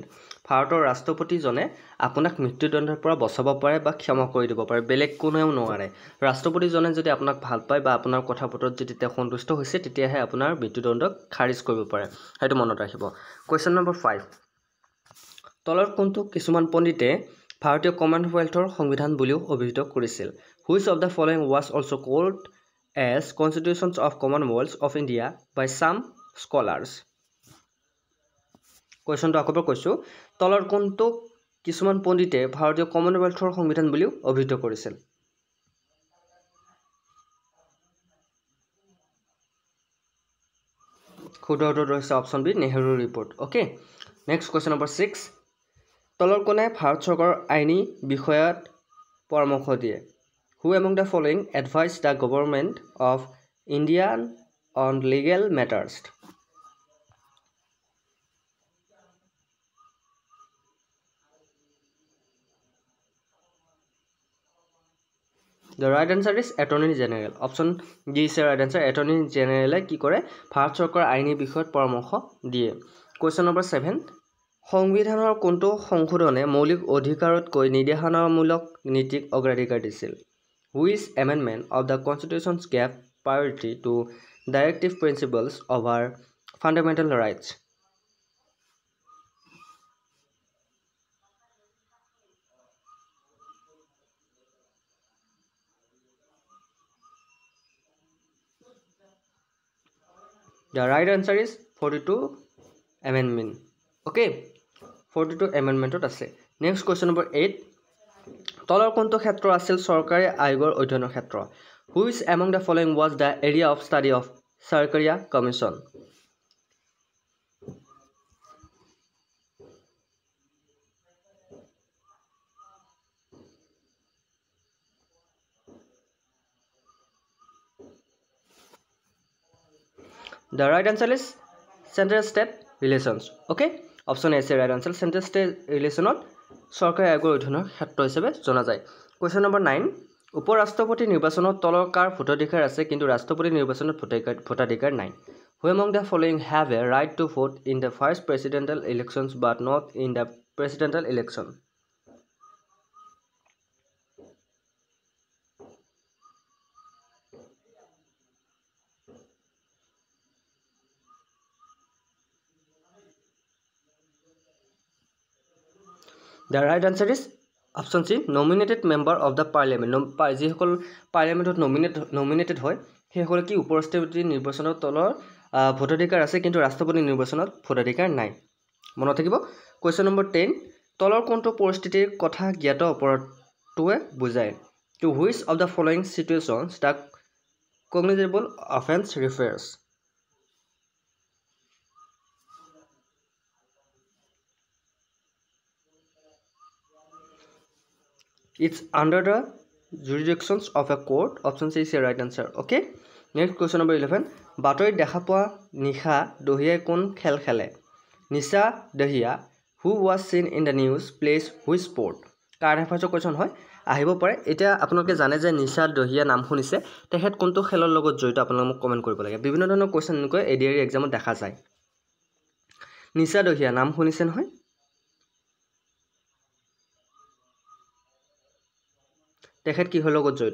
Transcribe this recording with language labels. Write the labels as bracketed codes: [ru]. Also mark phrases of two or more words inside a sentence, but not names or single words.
[as] ভাৰতৰ ৰাষ্ট্ৰপতিজনে আপোনাক মৃত্যুদণ্ডৰ পৰা বচাব পাৰে বা ক্ষমা কৰি দিব পাৰে, বেলেগ কোনেও নোৱাৰে। ৰাষ্ট্ৰপতিজনে যদি আপোনাক ভাল পায় বা আপোনাৰ কথা বতৰাত যদি তেওঁ সন্তুষ্ট হৈছে, তেতিয়াহে আপোনাৰ মৃত্যুদণ্ডক খাৰিজ কৰিব পাৰে, সেইটো মনত ৰাখিব। [en] question number [as] 5, তলৰ কোনটো কিছুমান পণ্ডিতে ভাৰতীয় কমনৱেলথৰ সংবিধান বুলিও অভিহিত কৰিছিল? [en] Which of the following was also called as Constitutions of Commonwealth of India by some scholars? [as] কুৱেশ্যনটো আকৌ কৈছোঁ, তলৰ কোনটো কিছুমান পণ্ডিতে ভাৰতীয় কমনৱেলথৰ সংবিধান বুলিও অভিহিত কৰিছিল? শুদ্ধ উত্তৰটো হৈছে [en] option B, [as] নেহৰু ৰিপৰ্ট। [en] okay, next question number [as] 6, তলৰ কোনে ভাৰত চৰকাৰৰ আইনী বিষয়ত পৰামৰ্শ দিয়ে? [en] Who among the following advise the Government of India on legal matters? The right answer is Attorney General. Option D is the right answer. [as] Attorney General কি কৰে? ভাৰত চৰকাৰৰ আইনী বিষয়ত পৰামৰ্শ দিয়ে। [en] question number [as] 7, সংবিধানৰ কোনটো সংশোধনে মৌলিক অধিকাৰতকৈ নিৰ্দেশনামূলক নীতিক অগ্ৰাধিকাৰ দিছিল? [en] Which amendment of the Constitution gave priority to directive principles over fundamental rights? The right answer is 42 amendment. [as] Okay, 42 amendmentত আছে। [en] next question number [as] 8, তলৰ কোনটো ক্ষেত্ৰ আছিল চৰকাৰী আয়োগৰ অধ্যয়নৰ ক্ষেত্ৰ? [en] Which among the following was the area of study of Sarkaria Commission? The right answer is Central State Relations. Okay, option A is the right answer. [as] Central State Relationত চৰকাৰী আয়োগৰ অধীনৰ ক্ষেত্ৰ হিচাপে জনা যায়। [en] question number [as] 9, উপ ৰাষ্ট্ৰপতি নিৰ্বাচনত তলৰ কাৰ ভোটাধিকাৰ আছে কিন্তু ৰাষ্ট্ৰপতি নিৰ্বাচনত ভোটাধিকাৰ নাই? [en] Who among the following have a right to vote in the first presidential elections but not in the presidential election? The right answer is option C, nominated member of the parliament. [as] যিসকল পাৰ্লিয়ামেণ্টত nominated হয় সেইসকলে কি উপৰাষ্ট্ৰপতি নিৰ্বাচনৰ তলৰ ভোটাধিকাৰ আছে কিন্তু ৰাষ্ট্ৰপতি নিৰ্বাচনত ভোটাধিকাৰ নাই। মনত থাকিব। [en] question number [as] 10, তলৰ কোনটো পৰিস্থিতিৰ কথা জ্ঞাত অপৰাধটোৱে বুজায়? [en] To which of the following situations the cognizable offense refers? It's under the jurisdictions of a court. Option C is the right answer. Okay. Next question number 11. [as] বাতৰিত দেখা পোৱা নিশা দহিয়াই কোন খেল খেলে? [en] নিশা দহিয়া who was seen in the news plays which sport? current affairs question [as] হয়, আহিব পাৰে। এতিয়া আপোনালোকে জানে যে নিশা দহিয়া নাম শুনিছে, তেখেত কোনটো খেলৰ লগত জড়িত আপোনালোকে মোক কমেণ্ট কৰিব লাগে। বিভিন্ন ধৰণৰ কুৱেশ্যন এনেকৈ এডিআৰই এক্সামত দেখা যায়। নিশা দহিয়া নাম শুনিছে নহয়? তেখেত কিহৰ লগত জড়িত?